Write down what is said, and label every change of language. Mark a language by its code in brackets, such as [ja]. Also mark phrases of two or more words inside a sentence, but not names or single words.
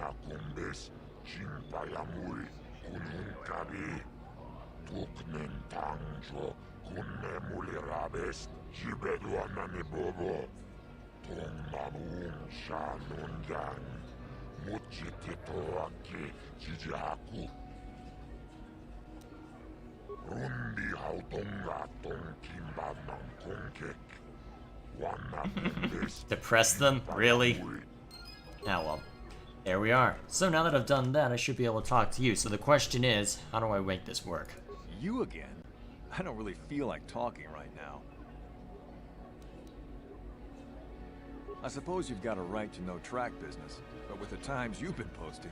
[en] Kombes, Chimpayamui, Kununkabi, Tuknen Tangjo, Kunne Mulirabes, Jibeduanani Bobo, Tongmamun Shanunyan, Muchititoaki, Jijaku, Rundi Hautonga Tonkimbanam Konkek. Depress them? Really? Ah, well. There we are. So now that I've done that, I should be able to talk to you. So the question is, how do I make this work? You again? I don't really feel like talking right now. I suppose you've got a right to know track business, but with the times you've been posting...